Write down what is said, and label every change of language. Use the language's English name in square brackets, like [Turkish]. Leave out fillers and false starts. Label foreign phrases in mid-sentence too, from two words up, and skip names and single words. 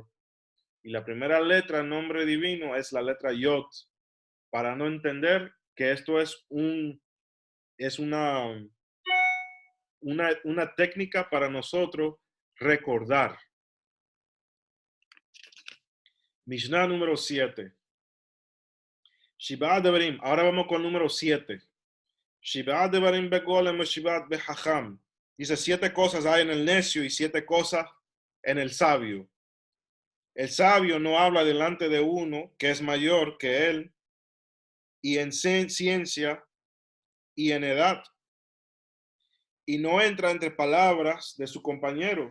[Spanish] Y la primera letra del nombre divino es la letra Yod, para no entender que esto es una técnica para nosotros recordar. Mishnah número 7. [Hebrew] שבעה דברים. [Spanish] Ahora vamos con el número 7. [Hebrew] שבעה דברים בגולם שבעה בחכם. [Spanish] Dice 7 cosas hay en el necio y 7 cosas en el sabio. El sabio no habla delante de uno que es mayor que él y en ciencia y en edad. Y no entra entre palabras de su compañero.